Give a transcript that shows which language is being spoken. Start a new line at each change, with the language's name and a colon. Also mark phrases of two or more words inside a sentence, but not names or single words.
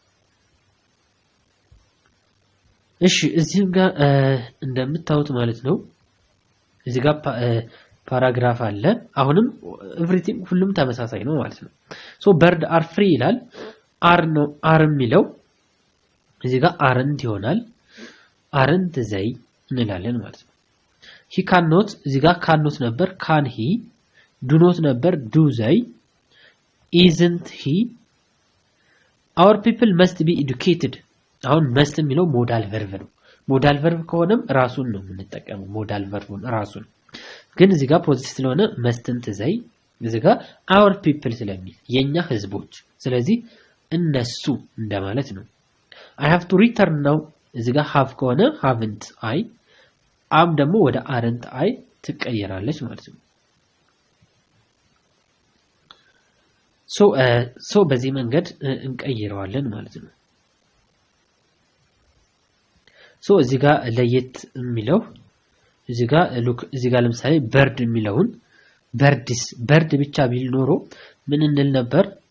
Amharic: እሺ እዚህም ጋር እንደምታዩት ማለት ነው እዚህ ጋር ፓራግራፍ አለ አሁንም ኤቭሪቲንግ ሁሉም ተመሳሳይ ነው ማለት ነው
English: so bird are free
Amharic: ይላል አር ነው አር የሚለው እዚህ ጋር አረንት ይሆናል
English: aren't they
Amharic: እንላለን ማለት ነው
English: he cannot
Amharic: እዚህ ጋር cannot ነበር
English: can he do not
Amharic: ነበር
English: do they isn't he our people must be educated
Amharic: አሁን must የሚለው
English: modal verb
Amharic: ነው
English: modal verb
Amharic: ከሆነም ራሱን ነው የምንጠቀመው ሞዳል ቨርቡን ራሱን ግን እዚህ ጋር ፖዚቲቭ ስለሆነ
English: mustn't they
Amharic: እዚህ ጋር
English: our people
Amharic: ስለሚል የኛ ህዝቦች ስለዚህ እነሱ እንደማለት ነው
English: I have to return now
Amharic: እዚህ ጋር have ከሆነ haven't I am ደግሞ ወደ
English: aren't I
Amharic: ትቀየራለች ማለት ነው ሶ በዚህ መንገድ እንቀይረዋለን ማለት ነው ሶ እዚህ ጋር ለየት የሚለው እዚህ ጋር ሉክ እዚህ ጋር ለምሳሌ በርድ የሚለውን በርድስ በርድ ብቻ ቢል ኖሮ ምን እንል ነበር